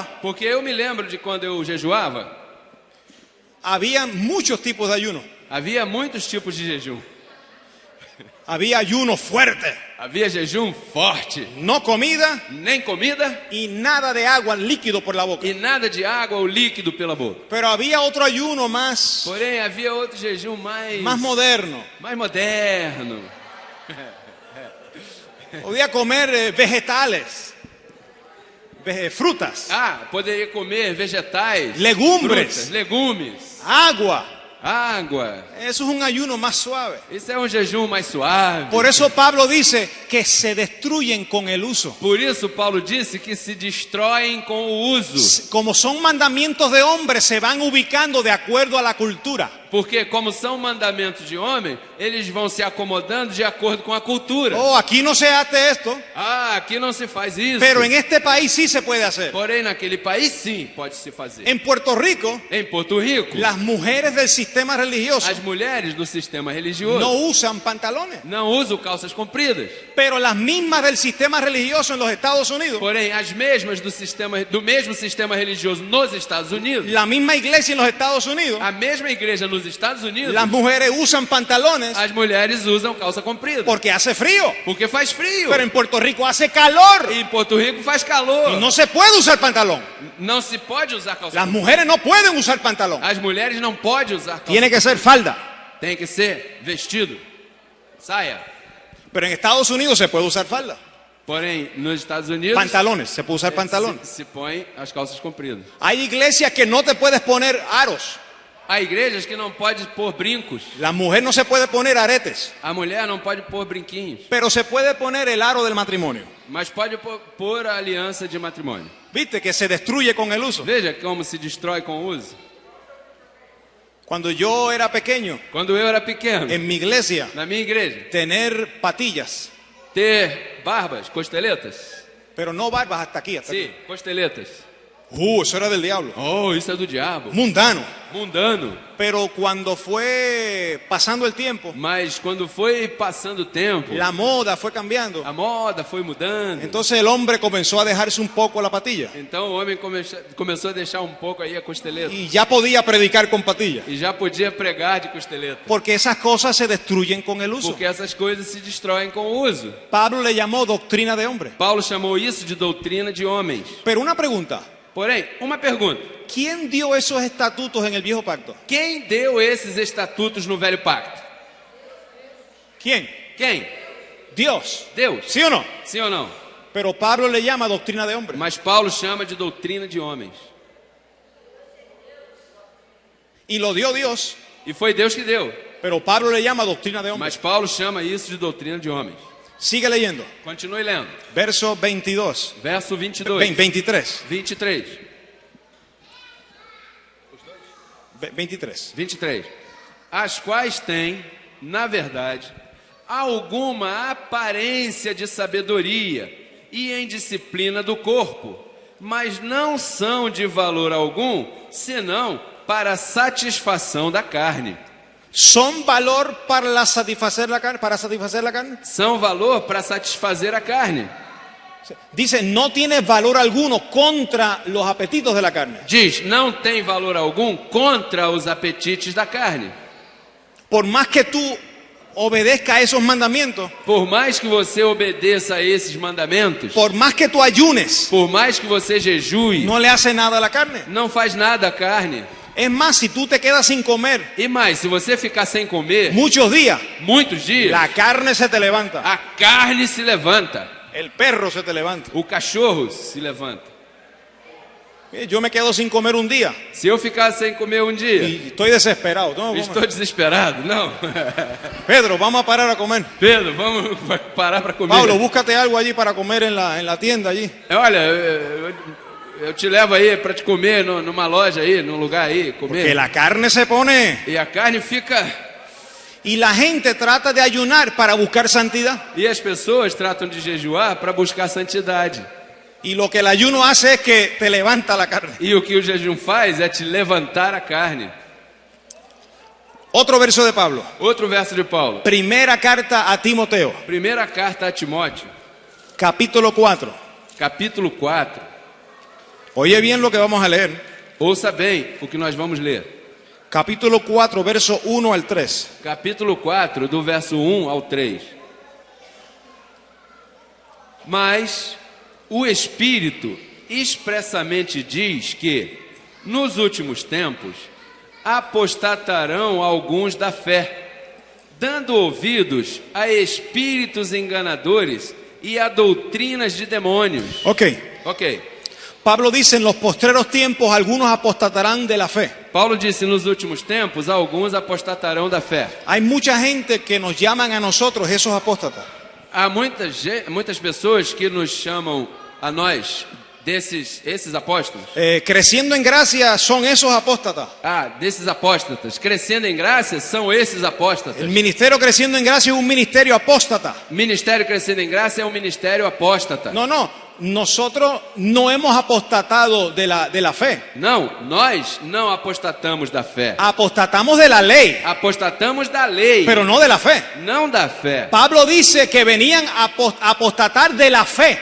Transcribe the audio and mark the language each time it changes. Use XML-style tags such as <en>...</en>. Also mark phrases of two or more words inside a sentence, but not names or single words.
<pt>Porque eu me lembro de quando eu jejuava,</pt> <es>había muchos tipos de ayuno.</es> <pt>havia muitos tipos de jejum.</pt> <es>Había ayuno fuerte,</es> <pt>Havia jejum forte,</pt> <es>no comida</es> <pt>nem comida</pt> <es>y nada de agua líquido por la boca.</es> <pt>e nada de água ou líquido pela boca.</pt> <es>Pero había otro ayuno más</es> <pt>Porém, havia outro jejum mais</pt> <es>moderno.</es> <pt>moderno.</pt> <es>Podía comer vegetales, frutas,</es> <pt>Poderia comer vegetais,</pt> <es>Legumbres.</es> <pt>frutas, legumes,</pt> <es>agua.</es> <pt>água.</pt> <es>Eso es un ayuno más suave.</es> <pt>Isso é um jejum mais suave.</pt> <es>Por eso Pablo dice que se destruyen con el uso.</es> <pt>Por isso, Paulo disse que se destroem com o uso.</pt> <es>Como son mandamientos de hombres, se van ubicando de acuerdo a la cultura.</es> <pt>Porque, como são mandamentos de homem, eles vão se acomodando de acordo com a cultura.</pt> <es>Oh, aquí no se hace esto,</es> <pt>Aqui não se faz isso.</pt> <es>pero en este país sí se puede hacer.</es> <pt>Porém, naquele país, sim, pode se fazer.</pt> <es>En Puerto Rico,</es> <pt>Em Porto Rico,</pt> <es>las mujeres del sistema religioso</es> <pt>as mulheres do sistema religioso</pt> <es>no usan pantalones,</es> <pt>não usam calças compridas.</pt> <es>pero las mismas del sistema religioso en los Estados Unidos,</es> <pt>Porém, as mesmas do mesmo sistema religioso nos Estados Unidos,</pt> <es>la misma iglesia en los Estados Unidos,</es> <pt>a mesma igreja nos Estados Unidos,</pt> <es>las mujeres usan pantalones</es> <pt>as mulheres usam calça comprida.</pt> <es>porque hace frío,</es> <pt>Porque faz frio.</pt> <es>pero en Puerto Rico hace calor</es> <pt>E em Porto Rico faz calor.</pt> <es>y no se puede usar pantalón.</es> <pt>Não se pode usar calça</pt> <es>Las</es> <pt>comprida.</pt> <es>mujeres no pueden usar pantalón,</es> <pt>As mulheres não podem usar calça.</pt> <es>tiene que ser falda,</es> <pt>Tem que ser vestido, saia.</pt> <es>pero en Estados Unidos se puede usar falda.</es> <pt>Porém, nos Estados Unidos,</pt> <es>Pantalones, se puede usar pantalones.</es> <pt>se põe as calças compridas.</pt> <es>Hay iglesias que no te puedes poner aros.</es> <pt>Há igrejas que não pode pôr brincos.</pt> <es>La mujer no se puede poner aretes,</es> <pt>A mulher não pode pôr brinquinhos.</pt> <es>pero se puede poner el aro del matrimonio.</es> <pt>Mas pode pôr a aliança de matrimônio.</pt> <es>¿Viste? Que se destruye con el uso.</es> <pt>Veja como se destrói com o uso.</pt> <es>Cuando yo era pequeño,</es> <pt>Quando eu era pequeno,</pt> <es>en mi iglesia,</es> <pt>na minha igreja,</pt> <es>tener patillas,</es> <pt>ter barbas, costeletas.</pt> <es>pero no barbas hasta aquí. Hasta</es> <pt>Sim, costeletas.</pt> <es>aquí. Eso era del diablo.</es> <pt>Oh, isso é do diabo.</pt> <es>Mundano.</es> <pt>Mundano.</pt> <es>Pero cuando fue pasando el tiempo,</es> <pt>Mas quando foi passando o tempo,</pt> <es>la moda fue cambiando.</es> <pt>a moda foi mudando.</pt> <es>Entonces el hombre comenzó a dejarse un poco la patilla.</es> <pt>Então o homem começou a deixar um pouco aí a costeleta.</pt> <es>Y ya podía predicar con patilla.</es> <pt>E já podia pregar de costeleta.</pt> <es>Porque esas cosas se destruyen con el uso.</es> <pt>Porque essas coisas se destroem com o uso.</pt> <es>Pablo le llamó doctrina de hombre.</es> <pt>Paulo chamou isso de doutrina de homens.</pt> <es>Pero una pregunta.</es> <pt>Porém, uma pergunta.</pt> <es>¿Quién dio esos estatutos en el viejo pacto?</es> <pt>Quem deu esses estatutos no velho pacto?</pt> <es>¿Quién?</es> <pt>Quem?</pt> <es>Dios.</es> <pt>Deus.</pt> <es>¿Sí o no?</es> <pt>Sim ou não?</pt> <es>Pero Pablo le llama doctrina de hombre.</es> <pt>Mas Paulo chama de doutrina de homens.</pt> <es>Y lo dio Dios.</es> <pt>E foi Deus que deu.</pt> <es>Pero Pablo le llama doctrina de hombre.</es> <pt>Mas Paulo chama isso de doutrina de homens.</pt> <es>Sigue leyendo.</es> <pt>Continue lendo.</pt> <es>Verso 22.</es> <pt>Verso 22.</pt> <es>23.</es> <pt>23.</pt> <es>23.</es> <pt>23. As quais têm, na verdade, alguma aparência de sabedoria e em disciplina do corpo, mas não são de valor algum, senão para a satisfação da carne.</pt> <es>¿Son valor para satisfacer la carne? ¿Para satisfacer la carne?</es> <pt>São valor para satisfazer a carne.</pt> <es>Dice, no tiene valor alguno contra los apetitos de la carne.</es> <pt>Diz, não tem valor algum contra os apetites da carne.</pt> <es>Por más que tú obedezcas a esos mandamientos,</es> <pt>Por mais que você obedeça a esses mandamentos,</pt> <es>por más que tú ayunes,</es> <pt>por mais que você jejue,</pt> <es>no le hace nada a la carne.</es> <pt>não faz nada à carne.</pt> <es>Es más, si tú te quedas sin comer</es> <pt>E mais, se você ficar sem comer</pt> <es>muchos días,</es> <pt>muitos dias,</pt> <es>la carne se te levanta,</es> <pt>a carne se levanta,</pt> <es>el perro se te levanta.</es> <pt>o cachorro se levanta.</pt> <es>Yo me quedo sin comer un día</es> <pt>Se eu ficar sem comer um dia,</pt> <es>y estoy desesperado. No,</es> <pt>estou desesperado. Não.</pt> <es>Pedro, vamos a parar a comer.</es> <pt>Pedro, vamos parar para comer.</pt> <es>Pablo, búscate algo allí para comer en la tienda allí.</es> <pt>Olha, eu te levo aí para te comer numa loja aí, num lugar aí,</pt> <es>Que</es> <pt>comer.</pt> <es>la carne se pone</es> <pt>E a carne fica...</pt> <es>y la gente trata de ayunar para buscar santidad.</es> <pt>E as pessoas tratam de jejuar para buscar santidade.</pt> <es>Y lo que el ayuno hace es que te levanta la carne.</es> <pt>E o que o jejum faz é te levantar a carne.</pt> <es>Otro verso de Pablo.</es> <pt>Outro verso de Paulo.</pt> <es>Primera carta a Timoteo,</es> <pt>Primeira carta a Timóteo,</pt> <es>capítulo 4.</es> <pt>capítulo 4.</pt> <es>Oye bien lo que vamos a leer.</es> <pt>Ouça bem o que nós vamos ler.</pt> <es>Capítulo 4, verso 1 al 3.</es> <pt>Capítulo 4, do verso 1 ao 3. Mas o Espírito expressamente diz que, nos últimos tempos, apostatarão alguns da fé, dando ouvidos a espíritos enganadores e a doutrinas de demônios. Ok.</pt> <es>Pablo dice, en los postreros tiempos algunos apostatarán de la fe.</es> <pt>Paulo disse, nos últimos tempos, alguns apostatarão da fé.</pt> <es>Hay mucha gente que nos llaman a nosotros esos apóstatas.</es> <pt>Há muitas pessoas que nos chamam a nós esses apóstolos.</pt> <es>Creciendo en gracia son esos apóstatas.</es> <pt>Desses apóstatas. Crescendo em graça são esses apóstatas.</pt> <es>El ministerio Creciendo en Gracia es un ministerio apóstata.</es> <pt>Ministério Crescendo em Graça é um ministério apóstata.</pt> <es>No. Nosotros no hemos apostatado de la fe.</es> <pt>Não, nós não apostatamos da fé.</pt> <es>Apostatamos de la ley,</es> <pt>Apostatamos da lei,</pt> <es>pero no de la fe.</es> <pt>não da fé.</pt> <es>Pablo dice que venían a apostatar de la fe.</es>